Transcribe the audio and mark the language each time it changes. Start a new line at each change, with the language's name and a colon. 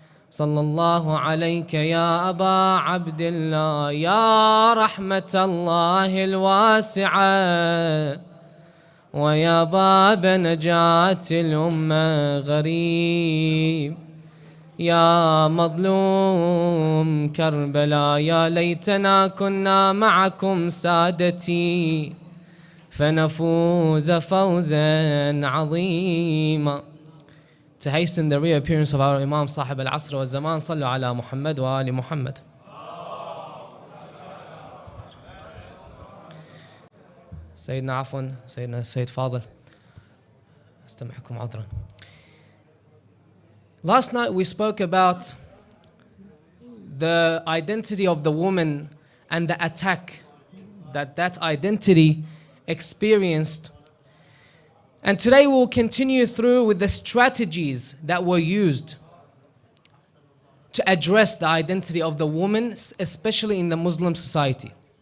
Arabic: صلى الله عليك يا أبا عبد الله يا رحمة الله الواسعة ويا باب نجاة الأمة غريب يا مظلوم كربلاء يا ليتنا كنا معكم سادتي فنفوز فوزا عظيما.
English: To hasten the reappearance of our Imam Sahib al-Asr wa Zaman,
Arabic: صلوا على محمد وآل محمد. سيدنا عفوا سيدنا السيد فاضل استمعكم عذرا.
English: Last night we spoke about the identity of the woman and the attack that identity experienced. And today we'll continue through with the strategies that were used to address the identity of the woman, especially in the Muslim society.